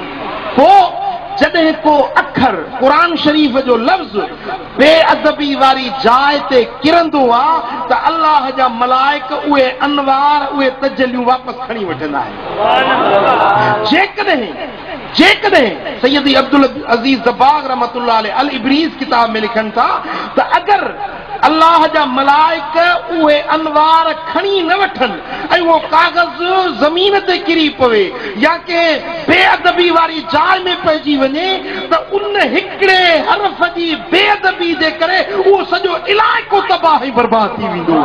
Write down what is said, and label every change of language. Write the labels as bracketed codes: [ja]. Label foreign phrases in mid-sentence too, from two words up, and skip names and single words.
[sd] पोइ जॾहिं को अखर क़ुरान शरीफ़ जो लफ़्ज़ बेअदबी वारी जाइ ते किरंदो आहे त अल्लाह जा मलाइक उहे अनवार उहे तजल्लियूं वापसि खणी वठंदा आहिनि। जेकॾहिं सैयदी अब्दुल अज़ीज़ दब्बाग़ [ar] رحمة الله عليه [sd] अल इब्रीज़ किताब में लिखनि था त अगरि अल्लाह जा मलाइक उहे अनवार खणी न वठनि ऐं उहो कागज़ ज़मीन ते किरी पवे या कंहिं बेअदबी वारी जाइ में पइजी वञे त उन हिकिड़े हर्फ़ जी बेअदबी जे करे उहो सॼो इलाइक़ो तबाह ऐं बर्बाद थी वेंदो।